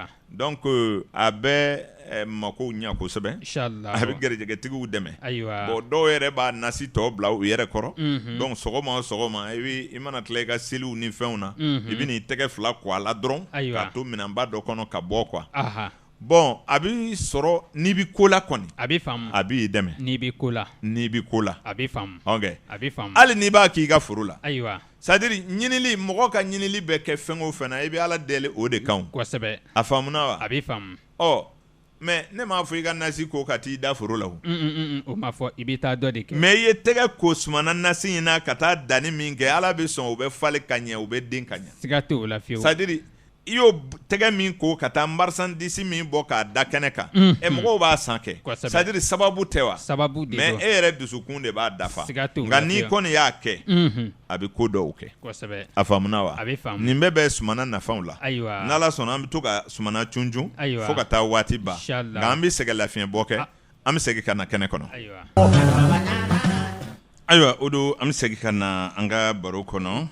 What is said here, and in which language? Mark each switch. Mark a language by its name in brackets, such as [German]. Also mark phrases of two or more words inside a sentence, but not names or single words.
[Bambara] donc a bɛ makow ɲɛ kosɛbɛ a bɛ gɛrɛjɛgɛtigiw dɛmɛ bon dɔw yɛrɛ b'a nasi tɔ bila u yɛrɛ kɔrɔ donc sɔgɔma o sɔgɔma i mana tila i ka seliw ni fɛnw na i bɛ n'i tɛgɛ 2 ko a la dɔrɔn k'a to minɛnba dɔ kɔnɔ ka bɔ quoi bon a b'i sɔrɔ n'i bɛ ko la kɔni a bɛ faamu a b'i dɛmɛ n'i bɛ ko la a bɛ faamu a bɛ faamu hali n'i b'a k'i ka foro la ayiwa [French] c'est à dire [Bambara] ɲinili mɔgɔ ka ɲinili bɛ kɛ fɛn o fɛn na i bɛ ala deli o de kan kosɛbɛ a faamuna wa a bɛ faamu ɔ mais ne m'a fɔ i ka nasi ko ka t'i da foro la o ma fɔ i bɛ taa dɔ de kɛ mais i ye tɛgɛ ko sumana nasi in na ka taa danni min kɛ ala bɛ sɔn o bɛ falen ka ɲɛ o bɛ den ka ɲɛ siga t'o la fiyewu [French] c'est à dire [Bambara] i y'o tɛgɛ min ko ka taa marchandise min bɔ k'a da kɛnɛ kan mɔgɔw b'a san kɛ [French] c'est à dire [Bambara] sababu tɛ wa sababu de mais e yɛrɛ dusukun de b'a dafa nka n'i kɔni y'a kɛ a bɛ ko dɔw kɛ kosɛbɛ a faamuna wa a bɛ faamu nin bɛɛ bɛ sumana nafanw la ayiwa n'ala sɔnna an bɛ to ka sumana cunjun fo ka taa waati ban nka an bɛ sɛgɛn lafiɲɛbɔ kɛ an bɛ segin ka na kɛnɛ kɔnɔ ayiwa o don an bɛ segin ka na an ka baro kɔnɔ